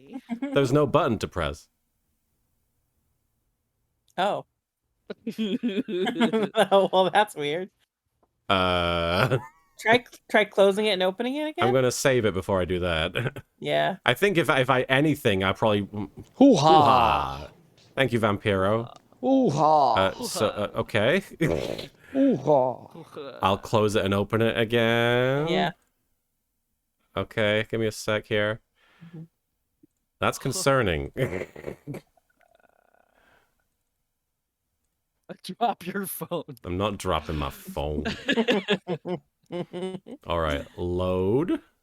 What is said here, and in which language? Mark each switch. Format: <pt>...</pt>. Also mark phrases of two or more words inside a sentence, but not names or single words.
<en>There's no button to press. Oh. Oh, well, that's weird. Try closing it and opening it again? I'm going to save it before I do that. Yeah. I think if I anything, I probably... Hoo-ha! Hoo-ha. Thank you, Vampiro. Hoo-ha! Okay. Hoo-ha! I'll close it and open it again. Yeah. Okay, give me a sec here. That's concerning. Drop your phone. I'm not dropping my phone. All right, load.</en>